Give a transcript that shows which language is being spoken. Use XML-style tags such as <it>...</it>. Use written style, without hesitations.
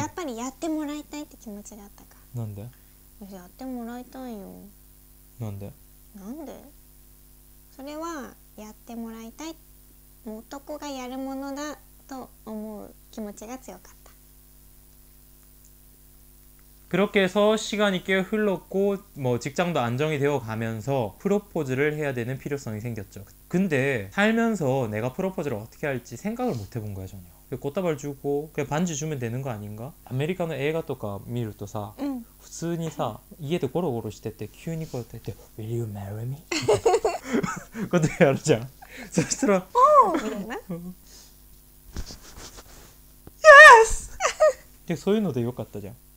<ja>やっぱりやってもらいたいって気持ちがあったかなんで？ら。やってもらいたいよ。なんで？なんで？それはやってもらいたい。もう男がやるものだと思う気持ちが強かった。</ja> <ko>그렇게 해서 시간이 꽤 흘렀고 뭐 직장도 안정이 되어 가면서 프로포즈를 해야 되는 필요성이 생겼죠. 근데 살면서 내가 프로포즈를 어떻게 할지 생각을 못 해본 거야 전혀. 꽃다발 주고 그냥 반지 주면 되는 거 아닌가?</ko> <ja>아메리카노映画とか見るとさ、普通にさ家でゴロゴロしてて急にこうやって言って</ja> <en>Will you marry me?</en> <ja>ことやるじゃん。そしたらおーみたいな。</ja> <en>Yes!</en> <ja>でそういうのでよかったじゃん。</ja>